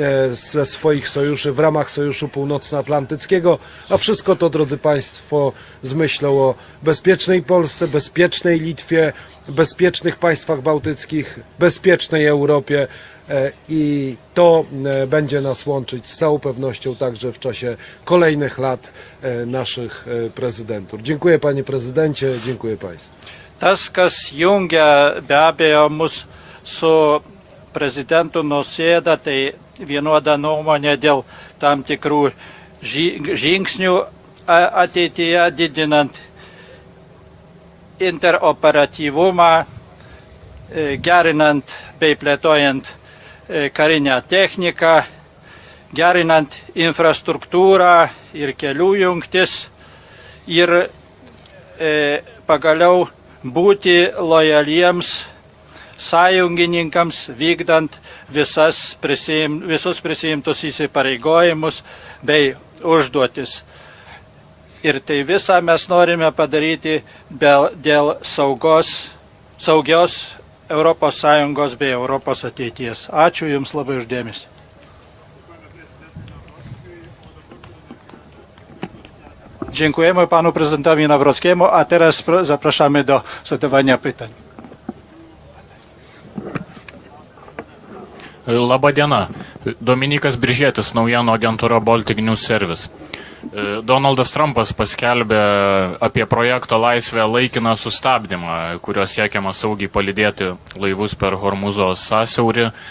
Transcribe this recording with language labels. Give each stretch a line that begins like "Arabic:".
Polish: ze swoich sojuszy w ramach Sojuszu Północnoatlantyckiego, a wszystko to, drodzy Państwo, z myślą o bezpiecznej Polsce, bezpiecznej Litwie, bezpiecznych państwach bałtyckich, bezpiecznej Europie i to będzie nas łączyć z całą pewnością także w czasie kolejnych lat naszych prezydentur. Dziękuję panie prezydencie, dziękuję Państwu.
Lithuanian: Tas, kas jungia be abejo mus su prezidentu Nausėda, tai vienoda nuomonė dėl tam tikrų žingsnių ateityje didinant interoperatyvumą, gerinant bei plėtojant karinę techniką, gerinant infrastruktūrą ir kelių jungtis ir pagaliau būti lojaliems sąjungininkams, vykdant visus prisiimtus įsipareigojimus bei užduotis. Ir tai visą mes norime padaryti dėl saugios ES bei Europos ateities. Ačiū Jums labai uždėmesį.
Polish: Dziękujemy panu prezydentowi Nawrockiemu, a teraz zapraszamy do zadawania pytań.
Lithuanian: Labadiena. Dominikas Biržėtis, naujienų agentūra Baltic News Service. Donaldas Trumpas paskelbė apie projekto Laisvė laikiną sustabdymą, kurio siekiama saugiai palydėti laivus per Hormuzo sąsiaurį.